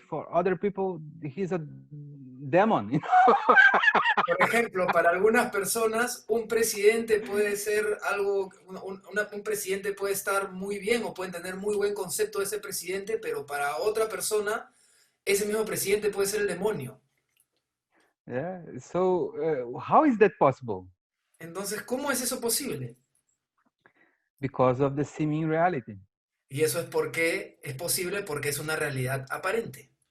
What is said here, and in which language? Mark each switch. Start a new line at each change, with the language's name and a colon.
English: For other people, he's a demon.
Spanish: Por ejemplo, para algunas personas, un presidente puede ser algo, un presidente puede estar muy bien o pueden tener muy buen concepto de ese presidente, pero para otra persona, ese mismo presidente puede ser el demonio.
English: Yeah. So how is that possible?
Spanish: Entonces, ¿cómo es eso posible?
English: Because of the seeming reality.
Spanish: Y eso es porque es posible porque es una realidad aparente.